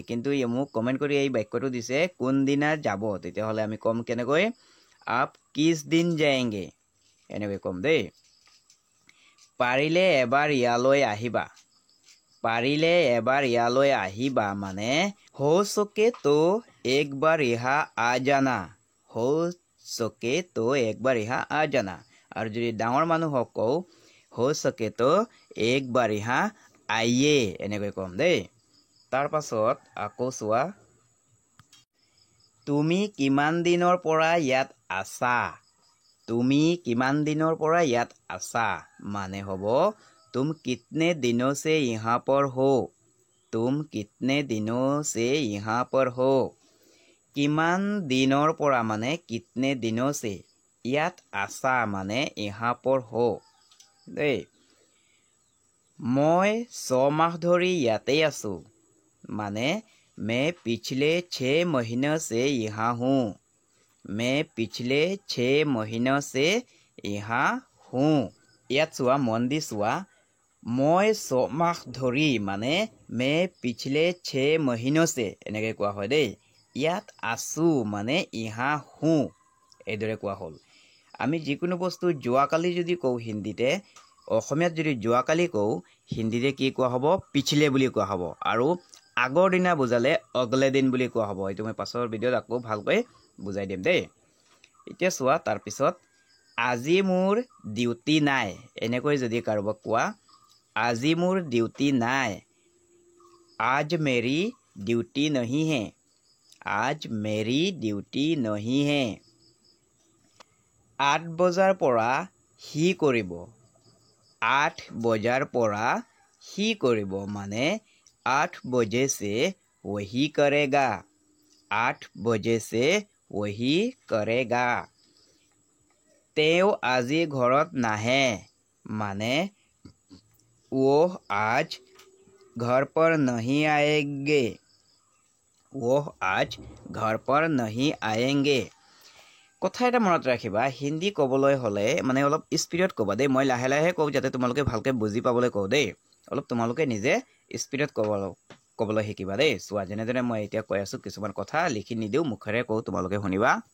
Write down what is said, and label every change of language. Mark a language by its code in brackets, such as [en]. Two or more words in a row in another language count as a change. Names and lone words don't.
[as] কিন্তু মোক কমেণ্ট কৰি এই বাক্যটো দিছে কোন দিনা যাব তেতিয়াহ'লে আমি ক'ম কেনেকৈ [hi] आप किस दिन जाएंगे [as] এনেকৈ ক'ম দেই। পাৰিলে এবাৰ ইয়ালৈ আহিবা পাৰিলে এবাৰ ইয়ালৈ আহিবা মানে [hi] हो सके तो एक बार यहाँ आ जाना हो सके तो एक बार यहाँ आ जाना [as] আৰু যদি ডাঙৰ মানুহক কওঁ [hi] हो सके तो एक बार यहाँ आइए [as] এনেকৈ কম দেই তাৰ পাছত আকৌ চোৱা তুমি কিমান দিনৰ পৰা ইয়াত আছা তুমি কিমান দিনৰ পৰা ইয়াত আছা মানে হ'ব [hi] तुम कितने दिनों से यहाँ पर हो तुम कितने दिनों से यहाँ पर हो किमान दिनों [as] পৰা মানে [hi] कितने दिनों से [as] ইয়াত আছা মানে [hi] यहाँ पर हो দেই [as] মই 6 মাহ ধৰি ইয়াতে আছো মানে [hi] मैं पिछले 6 महीनों से यहाँ हूँ मैं पिछले 6 महीनों से यहाँ हूँ [as] ইয়াত চোৱা মন দি চোৱা মই 6 মাহ ধৰি মানে [hi] मैं पिछले 6 महीनों से [as] এনেকৈ কোৱা হয় দেই ইয়াত আছো মানে ইহা হু এইদৰে কোৱা হ'ল আমি যিকোনো বস্তু যোৱাকালি যদি কওঁ হিন্দীতে অসমীয়াত যদি যোৱাকালি কওঁ হিন্দীতে কি কোৱা হ'ব পিছলে বুলি কোৱা হ'ব আৰু আগৰ দিনা বুজালে অগলে দিন বুলি কোৱা হ'ব এইটো মই পাছৰ ভিডিঅ'ত আকৌ ভালকৈ বুজাই দিম দেই এতিয়া চোৱা তাৰ পিছত আজি মোৰ ডিউটি নাই এনেকৈ যদি কাৰোবাক কোৱা আজি মোৰ ডিউটি নাই [hi] आज मेरी ड्यूटी नहीं है आज मेरी ड्यूटी नहीं है [as] 8 বজাৰ পৰা হি কৰিব 8 বজাৰ পৰা হি কৰিব মানে [hi] 8 बजे से वही करेगा 8 बजे से वही करेगा [as] तेव আজি ঘৰত নাহে মানে [hi] वो आज घर पर नहीं आएंगे वो आज घर पर नहीं आएंगे [as] কথা এটা মনত ৰাখিবা হিন্দী ক'বলৈ হ'লে মানে অলপ স্পিডত ক'বা দেই মই লাহে লাহে কওঁ যাতে তোমালোকে ভালকৈ বুজি পাবলৈ কওঁ দেই অলপ তোমালোকে নিজে স্পিডত ক'বলৈ শিকিবা দেই চোৱা যেনেদৰে মই এতিয়া কৈ আছো কিছুমান কথা লিখি নিদিওঁ মুখেৰে কওঁ তোমালোকে শুনিবা